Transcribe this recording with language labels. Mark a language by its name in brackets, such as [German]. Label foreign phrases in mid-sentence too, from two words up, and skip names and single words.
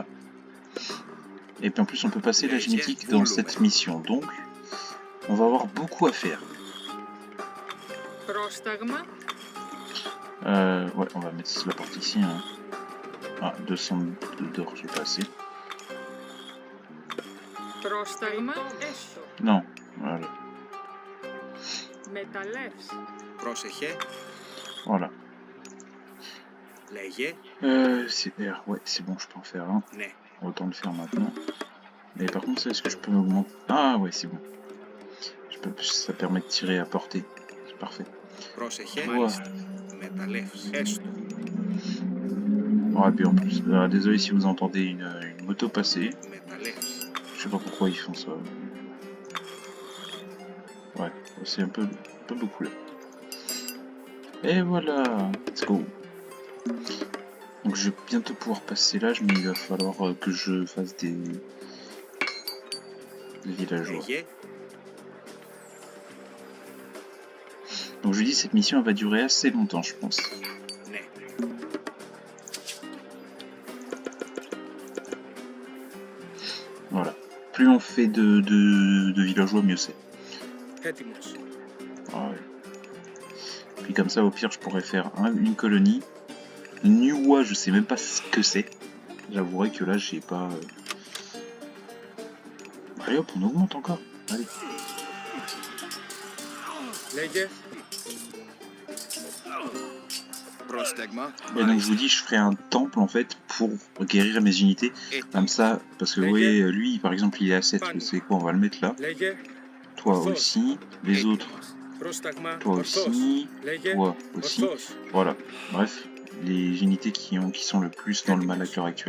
[French] Et puis en plus on peut passer la génétique dans cette mission, donc on va avoir beaucoup à faire. [Greek] Πρόσταγμα. [French] Ouais, on va mettre la porte ici. Hein. Ah, 200 d'or, j'ai pas assez. [Greek] Πρόσταγμα. Έστω. [French] Non, voilà. [Greek] Μεταλλεύς. Πρόσεχε. [French] Voilà. [Greek] Λέγε. [French] C'est R, ouais, c'est bon, je peux en faire un. [Greek] Ναι. [French] Autant le faire maintenant. Mais par contre, ça, est-ce que je peux augmenter? Ah ouais, c'est bon. Ça permet de tirer à portée. C'est parfait. [Greek] Πρόσεχε. [French] Ouais. [Greek] Μεταλλεύς. Έστω. [French] Ouais, puis en plus, désolé si vous entendez une moto passer. [Greek] Μεταλλεύς. [French] Je sais pas pourquoi ils font ça. Ouais, c'est un peu beaucoup là. Et voilà, [English] let's go. [French] Donc je vais bientôt pouvoir passer l'âge, mais il va falloir que je fasse des villageois. [Greek] Λέγε. [French] Donc je dis cette mission elle va durer assez longtemps je pense. [Greek] Ναι. [French] Voilà. Plus on fait de villageois, mieux c'est. [Greek] Έτοιμος. [French] Ah ouais. Puis comme ça au pire je pourrais faire une colonie. Niwa, je sais même pas ce que c'est. J'avouerai que là j'ai pas... Allez hop, on augmente encore. Allez. [Greek] Λέγε. Πρόσταγμα. [French] Et donc je vous dis, je ferai un temple en fait pour guérir mes unités. Comme ça, parce que vous voyez, lui par exemple il est à 7, c'est quoi, on va le mettre là. [Greek] Λέγε. [French] Toi aussi, les autres, [Greek] Πρόσταγμα. [French] toi [Greek] Ορθώς. [French] aussi, [Greek] Λέγε. [French] toi aussi. [Greek] Ορθώς. [French] Voilà, bref, les unités qui sont le plus dans le mal à l'heure actuelle.